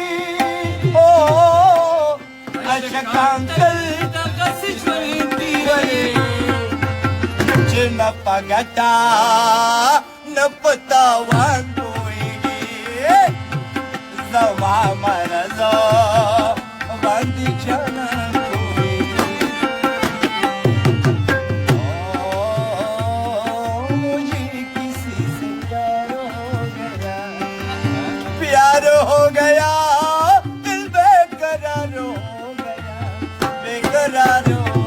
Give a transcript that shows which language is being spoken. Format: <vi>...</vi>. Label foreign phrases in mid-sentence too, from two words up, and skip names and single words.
<ps>اشکان تل دغسې ژوند تېروي چې نه په ګټه نه په تاوان پوهېږي زما مرض باندې جانان</ps> <ur>پوهېږي مجھے کسی سے پیار ہو گیا دل بے قرار ہو گیا بے قرار ہو</ur>